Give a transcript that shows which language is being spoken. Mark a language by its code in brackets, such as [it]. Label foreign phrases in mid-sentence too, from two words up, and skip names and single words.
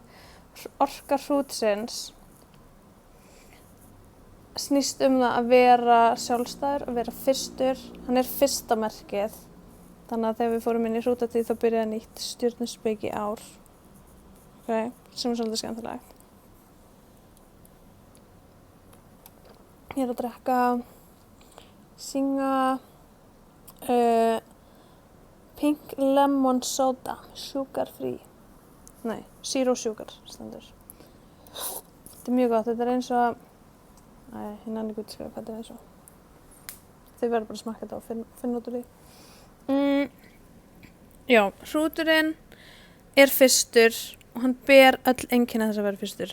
[is] Orka Hrútsins snýst það að vera sjálfstæður, að vera fyrstur. Hann er fyrsta merkið. Þannig að þegar við fórum inn í Hrútatíð þá byrjaði nýtt stjörnuspeki ár. Ok, sem er svolítið skemmtilegt. Ég er að drekka Singa Pink Lemon Soda, [en] sugar free. [is] Nei, [en] zero sugar [is] stendur. Þetta er mjög gott, þetta er eins og, ég nenni ekki útskrifa hvað þetta er eins og. Þau verður bara að smakka þetta og finna út úr því. Já, Hrúturinn er fyrstur og hann ber öll einkenni þess að vera fyrstur.